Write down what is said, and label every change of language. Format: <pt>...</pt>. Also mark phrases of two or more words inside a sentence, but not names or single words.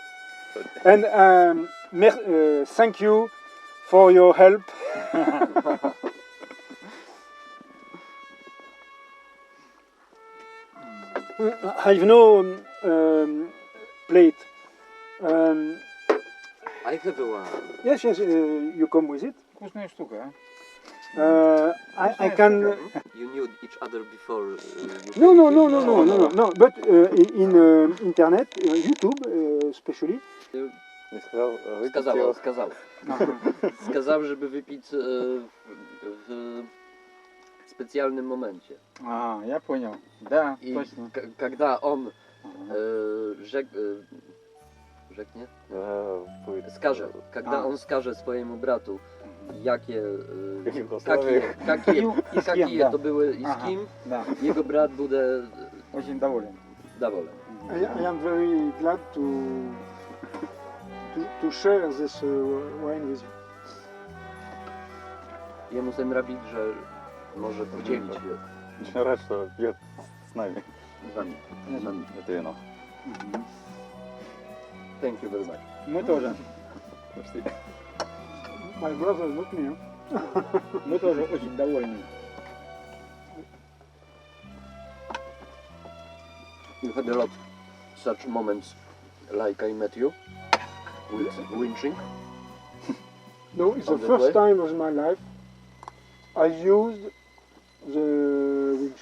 <en>And thank you for your help. I've no plate. I have one. Yes, you come with it.</en> <ru>Вкусная штука,</ru> <en>I can. You knew each other before. No. But in internet, YouTube, especially.</en> <ru>Сказал. Сказал,</ru> <pl>żeby wypić w specjalnym momencie.</pl> <ru>А, я понял. Да,</ru> <en>I</en> <ru>точно. когда он rzeknie? Скажет, когда он скажет своему брату, какие</ru> <pl>to były i z kim,</pl> <ru>Да,</ru> <pl>jego brat będzie</pl> <ru>очень доволен.</ru> <pl>zadowolony.</pl> <en>I am very glad to share this wine with you.</en> <pl>Jemu się robić, że może podzielić się</pl> <ru>Очень рад, что пьет с нами</ru> <pl>z wami.</pl> <ru>это вино.</ru> <en>Thank you very much.</en> <ru>Мы тоже.</ru> <en>My brother, not me.</en> <ru>Мы тоже очень довольны.</ru> <en>You had a lot such moments like I met you with winching. No, it's the On the first way? time of my life I used the winch.</en>